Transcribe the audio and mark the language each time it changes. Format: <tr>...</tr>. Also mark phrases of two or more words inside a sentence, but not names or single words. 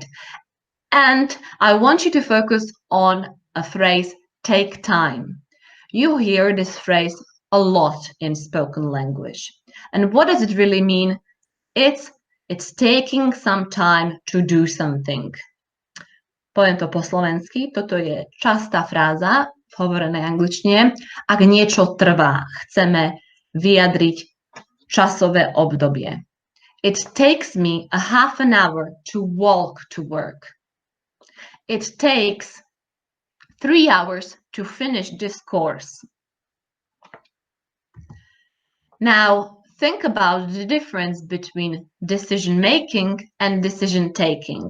<en>And I want you to focus on a phrase, take time. You hear this phrase a lot in spoken language. And what does it really mean? It's taking some time to do something.</en> <sk>Poviem to po slovensky, toto je častá fráza v hovorenej angličtine. Ak niečo trvá, chceme vyjadriť časové obdobie.</sk> <en>It takes me a half an hour to walk to work. It takes 3 hours to finish this course. Now, think about the difference between decision making and decision taking.</en>